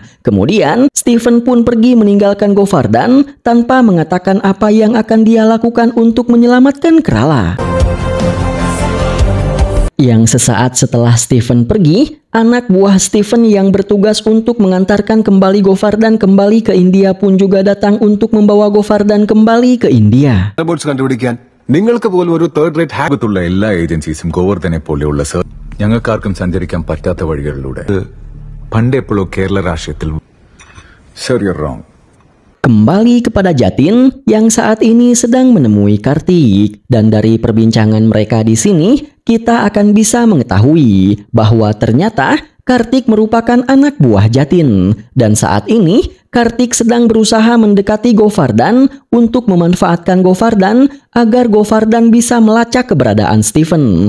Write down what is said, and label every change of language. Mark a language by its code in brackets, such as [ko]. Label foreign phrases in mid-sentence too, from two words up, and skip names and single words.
[id] Kemudian, Steven pun pergi meninggalkan Govardan tanpa mengatakan apa yang akan dia lakukan untuk menyelamatkan Krala. Yang sesaat setelah Steven pergi, anak buah Steven yang bertugas untuk mengantarkan kembali Govardan kembali ke India pun juga datang untuk membawa Govardan kembali ke India. [ml] നിങ്ങൾക്ക് പോലും ഒരു [en] third rate [ml] ഹാബത്തുള്ള എല്ലാ ഏജൻസീസും ഗോവർദ്ധനെ പോലെയുള്ള സർ ഞങ്ങൾക്കാർക്കും സഞ്ചരിക്കാൻ പറ്റാത്ത വഴികളിലൂടെ പണ്ടെപ്പോഴോ കേരള രാഷ്ട്രീയത്തിൽ [en] sir you are wrong. [id] Kembali kepada Jatin yang saat ini sedang menemui Kartik, dan dari perbincangan mereka di sini kita akan bisa mengetahui bahwa ternyata Kartik merupakan anak buah Jatin dan saat ini Kartik sedang berusaha mendekati Govardan untuk memanfaatkan Govardan agar Govardan bisa melacak keberadaan Steven.